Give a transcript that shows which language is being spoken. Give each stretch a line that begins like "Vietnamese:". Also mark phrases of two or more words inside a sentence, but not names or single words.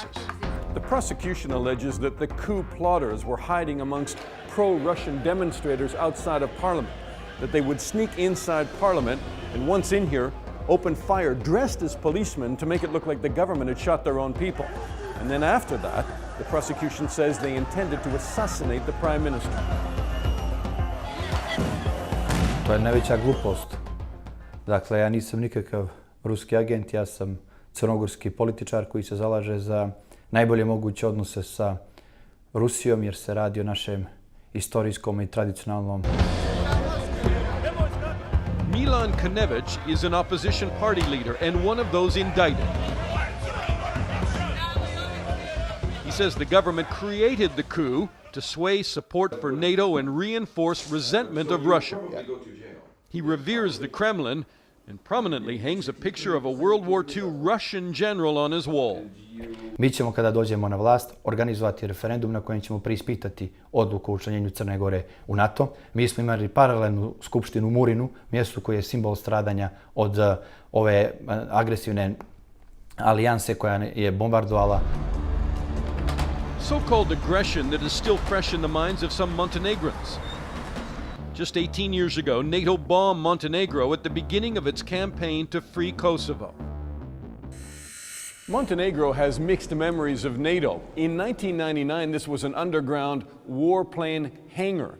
English: The prosecution alleges that the coup plotters were hiding amongst pro-Russian demonstrators outside of Parliament, that they would sneak inside Parliament and once in here, open fire dressed as policemen to make it look like the government had shot their own people. And then after that, the prosecution says they intended to assassinate the prime minister.
Serbian: To je najveća glupost. Dakle, ja nisam nikakav ruski agent, ja sam crnogorski političar koji se zalaže za najbolje moguće odnose sa Rusijom, jer se radi o našem istorijskom i tradicionalnom.
English: Milan Knević is an opposition party leader and one of those indicted. He says the government created the coup to sway support for NATO and reinforce resentment of Russia. He reveres the Kremlin and prominently hangs a picture of a World War II Russian general on his wall.
Serbian: Mi ćemo, kada dođemo na vlast, organizovati referendum na kojem ćemo preispitati odluku o učlanjenju Crne Gore u NATO. Mi smo imali paralelnu skupštinu u Murinu, mjestu koje je simbol stradanja od ove agresivne alijanse koja je bombardovala.
English: so-called aggression that is still fresh in the minds of some Montenegrins. Just 18 years ago, NATO bombed Montenegro at the beginning of its campaign to free Kosovo. Montenegro has mixed memories of NATO. In 1999, this was an underground warplane hangar.